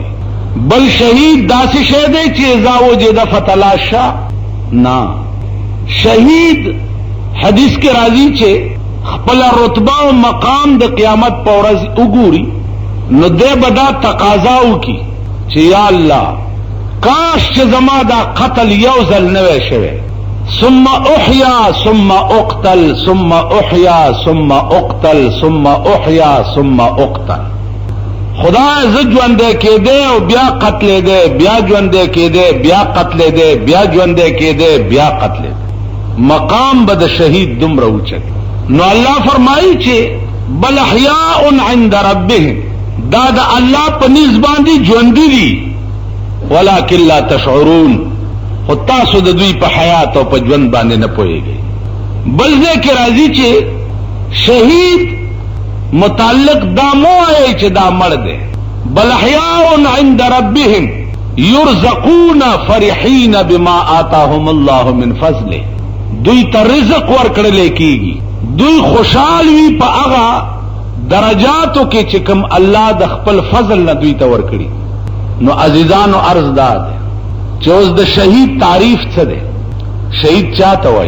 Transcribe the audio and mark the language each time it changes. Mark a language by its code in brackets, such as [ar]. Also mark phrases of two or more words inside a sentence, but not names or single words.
[ps] بل شهید داسې شی دی چې [ar] اذا وجد فتلاشا، [ps] نه، شهید حدیث کې راځي چې خپل رتبه او مقام د قیامت په ورځ وګوري نو دې به دا تقاضا وکړي چې یا الله کاش چې زما دا قتل یو ځل نه وای شوی، [ar] ثم احیا ثم اقتل ثم احیا ثم اقتل ثم احیا ثم اقتل. [ps] خدا زه ژوندی کېدی او بیا قتلېدی، بیا ژوندی کېدی، بیا قتلېدی، بیا ژوندی کېدی، بیا قتلېدی. مقام به د شهید دومره اوچت. نو الله فرمایي چې [ar] بل احیاء عند ربهم، [ps] دا د الله په نزد باندې ژوندي دي [ar] ولکن لا تشعرون، [ps] خو تاسو د دوی په حیات او په ژوند باندې نه پوهیږئ. بل ځای کې راځي چې شهید متعلق دا مو وایي چې دا مړ دی، [ar] بل احیاء عند ربهم یرزقون فرحین بما آتاهم الله من فضله. [ps] دوی ته رزق ورکړل کیږي، دوی خوشحال وي په هغه درجاتو کې چې کوم الله د خپل فضل نه دوی ته ورکړي. نو عزیزانو عرض دا ده چې اوس د شهید تعریف څه ده؟ شهید چاته وایي؟